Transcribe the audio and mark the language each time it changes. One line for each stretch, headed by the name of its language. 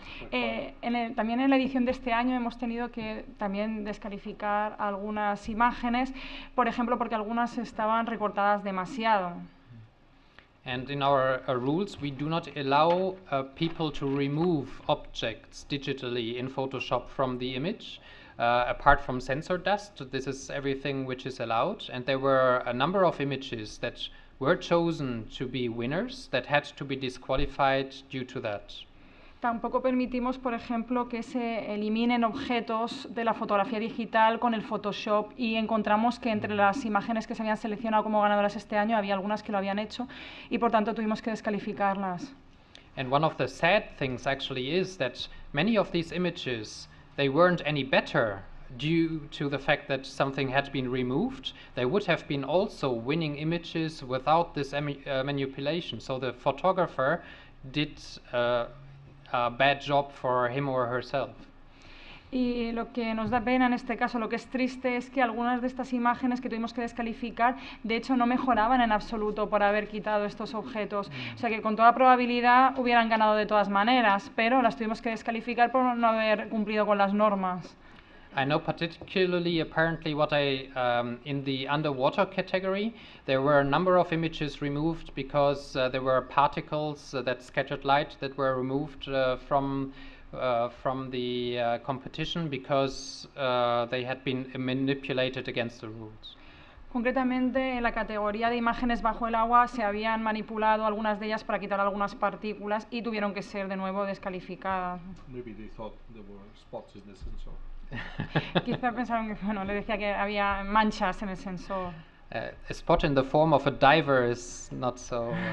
Spanish: También en la edición de este año hemos tenido que también descalificar algunas imágenes, por ejemplo, porque algunas estaban recortadas demasiado.
English: And in our rules, we do not allow people to remove objects digitally in Photoshop from the image, apart from sensor dust. This is everything which is allowed. And there were a number of images that were chosen to be winners that had to be disqualified due to that.
Spanish: Tampoco permitimos, por ejemplo, que se eliminen objetos de la fotografía digital con el Photoshop, y encontramos que entre las imágenes que se habían seleccionado como ganadoras este año había algunas que lo habían hecho y por tanto tuvimos que descalificarlas.
English: And one of the sad things actually is that many of these images, they weren't any better due to the fact that something had been removed. They would have been also winning images without this manipulation. So the photographer did a bad job for him or herself.
Spanish: Y lo que nos da pena en este caso, lo que es triste, es que algunas de estas imágenes que tuvimos que descalificar, de hecho no mejoraban en absoluto por haber quitado estos objetos. O sea que con toda probabilidad hubieran ganado de todas maneras, pero las tuvimos que descalificar por no haber cumplido con las normas.
English: I know particularly apparently what in the underwater category, there were a number of images removed because there were particles that scattered light that were removed from the competition because they had been manipulated against the rules.
Spanish: Concretamente, en la categoría de imágenes bajo el agua se habían manipulado algunas de ellas para quitar algunas partículas y tuvieron que ser de nuevo descalificadas.
English: Maybe they thought there were spots in the sensor.
Spanish: Quizá pensaron que, bueno, le decía que había manchas en el sensor.
English: A spot in the form of a diver is not so...